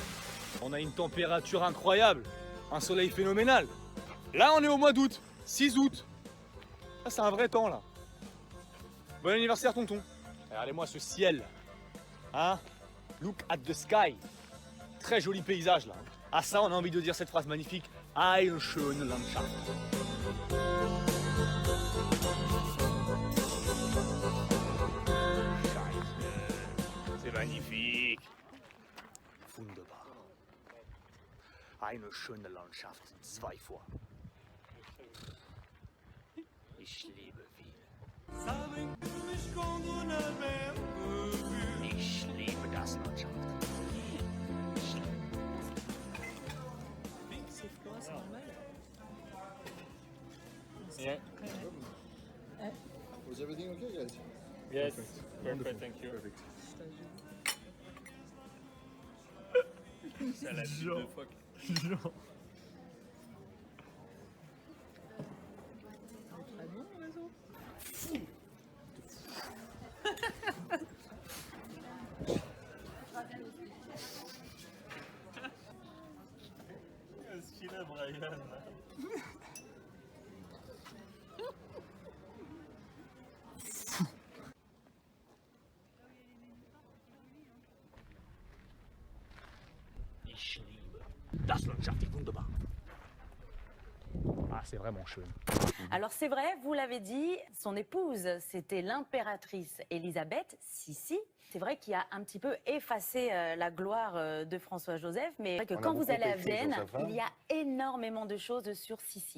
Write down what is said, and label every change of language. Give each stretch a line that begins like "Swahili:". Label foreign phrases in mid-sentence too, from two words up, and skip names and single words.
French: On a une température incroyable, un soleil phénoménal. Là, on est au mois d'août, 6 août. Ah, c'est un vrai temps là. Bon anniversaire, tonton. Regardez-moi ce ciel. Hein?
English: Look at the sky.
French: Très joli paysage là. Ah, ça, on a envie de dire cette phrase magnifique.
German: Eine schöne Landschaft.
French: C'est magnifique.
German: Wunderbar. Eine schöne Landschaft, 2 fois. Ich liebe Wien. Ich liebe das Landschaft.
French: C'est froid, c'est normal.
English: Yeah. Was everything okay, guys? Yes. Perfect, thank you. Perfect.
French: Ça l'a dit 2 fois. Très bon, le réseau. Qu'est-ce qu'il a, Brian?
German: Ich liebe das Landschaft, wunderbar.
French: Ah, c'est vraiment chouette. Alors c'est vrai, vous l'avez dit, son épouse, c'était l'impératrice Élisabeth Sissi. C'est vrai qu'il a un petit peu effacé la gloire de François-Joseph, mais c'est vrai que quand vous allez à Vienne, il y a énormément de choses sur Sissi.